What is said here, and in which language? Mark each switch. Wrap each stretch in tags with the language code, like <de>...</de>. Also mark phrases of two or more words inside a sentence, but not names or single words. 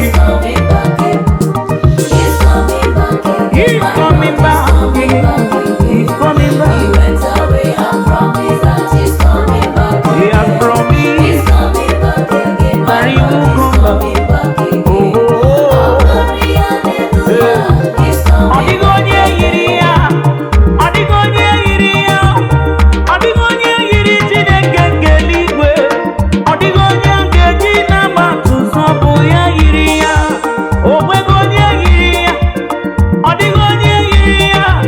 <en>He's coming back again. He's coming back again. He's My coming Lord is back coming again. back again. He's coming back. He went away and promised that he's coming back He has again. promised He's coming back again. that he will He's come back. coming back again. Oh, oh, oh. Oh, glory, hallelujah. Hey. He's coming</en> <ig>Ọ dịghị onye back yiri again. ya. Ọ dịghị onye yiri ya. Ọ dịghị onye yiri Chineke nke eluigwe. Ọ dịghị onye nke ji na-agba atụ zọ bụ ya yiri ya. O nweghị onye yiri ya. Ọ dịghị onye yiri ya.</ig>